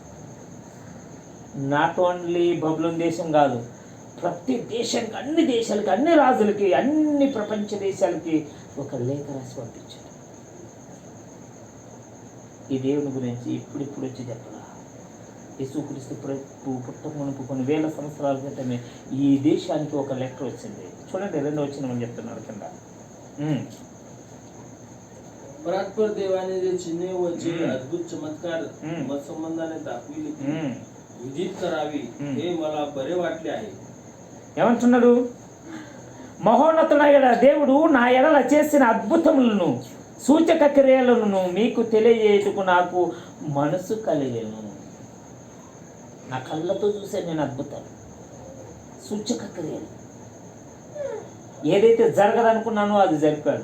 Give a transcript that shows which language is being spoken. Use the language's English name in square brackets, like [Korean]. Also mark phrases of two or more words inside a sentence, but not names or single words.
[English] not only [Telugu] బబులోన్ దేశం కాదు, ప్రతి దేశానికి, అన్ని దేశాలకి, అన్ని రాజులకి, అన్ని ప్రపంచ దేశాలకి ఒక లేఖ రాసి పంపించాడు. ఈ దేవుని గురించి ఇప్పుడు వచ్చి చెప్పరా? యేసుక్రీస్తు పుట్టమునుపు కొన్ని వేల సంవత్సరాల క్రితమే ఈ దేశానికి ఒక లెటర్ వచ్చింది. చూడండి, 2వ వచనం చెప్తున్నాడు కింద. [Marathi] परात्पर देवाने जे चिन्हे व जे अद्भुत चमत्कार मत संबंधाने दाखविले विदित करावी हे मला बरे वाटले आहे. [Telugu] ఏమంటున్నాడు? మహోన్నతుడైన దేవుడు నా ఎడల చేసిన అద్భుతములను సూచక క్రియలను మీకు తెలియజేయుటకు నాకు మనసు కలిగెను. నా కళ్ళతో చూసే నేను అద్భుతాలు, సూచక క్రియలు, ఏదైతే జరగదనుకున్నానో అది జరిపాడు.